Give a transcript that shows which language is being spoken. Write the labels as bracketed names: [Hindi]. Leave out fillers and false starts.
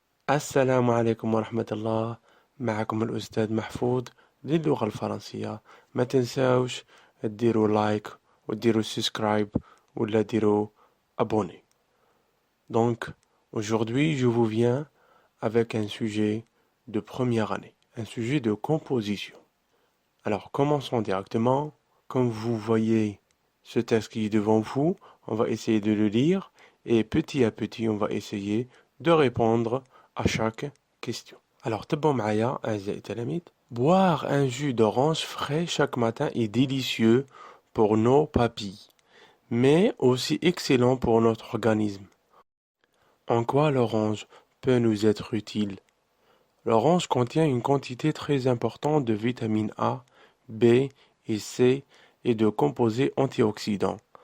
[Arabic] السلام عليكم ورحمة الله. معكم الأستاذ محفوظ للغة الفرنسية. ما تنساوش ديروا لايك وديروا سبسكرايب ولا ديروا abonner. [French] Donc, aujourd'hui, je vous viens avec un sujet de première année, un sujet de composition. Alors, commençons directement. Comme vous voyez ce texte qui est devant vous, on va essayer de le lire et petit à petit, on va essayer de répondre à chaque question. [Arabic] Alors, تبعوا معايا أعزائي التلاميذ. [French] Boire un jus d'orange frais chaque matin est délicieux pour nos papilles, mais aussi excellent pour notre organisme. En quoi l'orange peut nous être utile? L'orange contient une quantité très importante de vitamines A, B et C et de composés antioxydants.